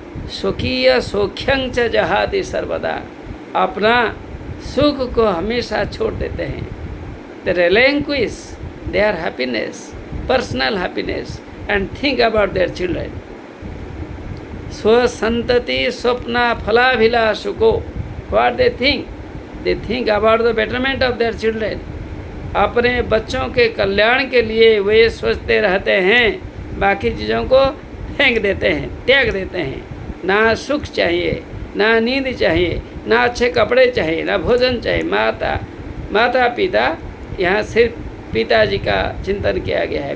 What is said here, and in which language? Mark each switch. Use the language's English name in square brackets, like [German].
[Sanskrit] स्वकीय सौख्यं च जहाति सर्वदा, [Hindi] अपना सुख को हमेशा छोड़ देते हैं. [English] They relinquish their happiness, personal happiness, and think about their children. [Sanskrit] स्वसंतति Swapna फलाभिलाषुको, [English] what they think? They think about the betterment of their children. [Hindi] अपने बच्चों के कल्याण के लिए वे सोचते रहते हैं, बाकी चीज़ों को फेंक देते हैं, त्याग देते हैं. ना सुख चाहिए, ना नींद चाहिए, ना अच्छे कपड़े चाहिए, ना भोजन चाहिए. माता पिता, यहाँ सिर्फ पिताजी का चिंतन किया गया है.